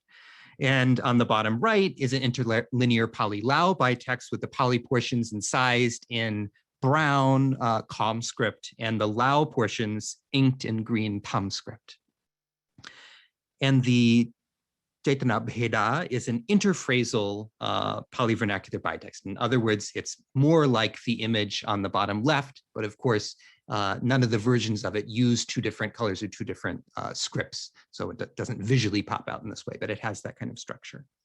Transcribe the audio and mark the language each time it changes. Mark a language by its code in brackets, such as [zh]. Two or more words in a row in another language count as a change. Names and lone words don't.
[en] And on the bottom right is an interlinear Pali-Lao bitext with the Pali portions incised in brown Kham script and the Lao portions inked in green Tham script. And the Chaitanya Bheda is an interphrasal Pali vernacular bitext. In other words, it's more like the image on the bottom left, but of course, none of the versions of it use two different colors or two different scripts. So it doesn't visually pop out in this way, but it has that kind of structure.